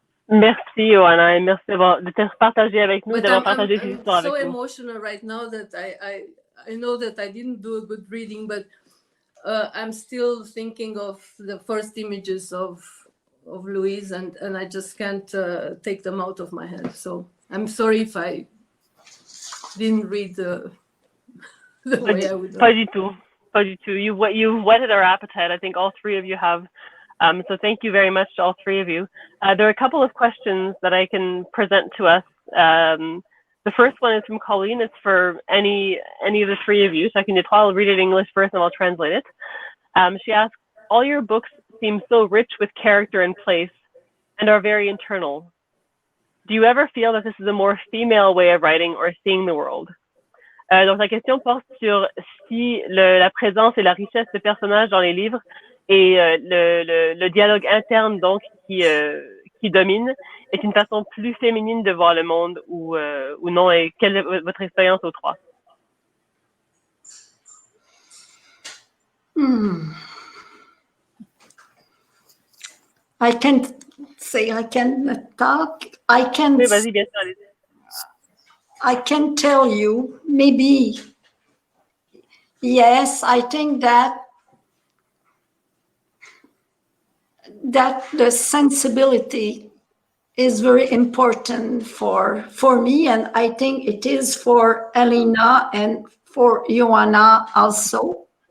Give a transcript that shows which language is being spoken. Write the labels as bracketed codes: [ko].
[fr] Merci, Ioana, et merci de t'être partagé avec nous, d'avoir partagé ces histoires [en] so [fr] avec nous. [en] Emotional right now that I know that I didn't do a good reading, but I'm still thinking of the first images of Louise, and I just can't take them out of my head. So I'm sorry if I didn't read the way I would. [fr] Pas du tout. Pas du tout. [en] You've whetted our appetite. I think all three of you have. So thank you very much to all three of you. There are a couple of questions that I can present to us. The first one is from Colleen. It's for any of the three of you. So I can I'll read it in English first and I'll translate it. She asks, all your books seem so rich with character and place and are very internal. Do you ever feel that this is a more female way of writing or seeing the world? [fr] Donc la question porte sur si la présence et la richesse de personnages dans les livres et le dialogue interne donc qui domine est une façon plus féminine de voir le monde ou non, et quelle est votre expérience aux trois? [en] I can't say, I can talk. I can. [fr] Oui, vas-y, bien sûr, allez-y. [en] I can tell you, maybe, yes, I think that the sensibility is very important for me, and I think it is for Elena and for Ioana also.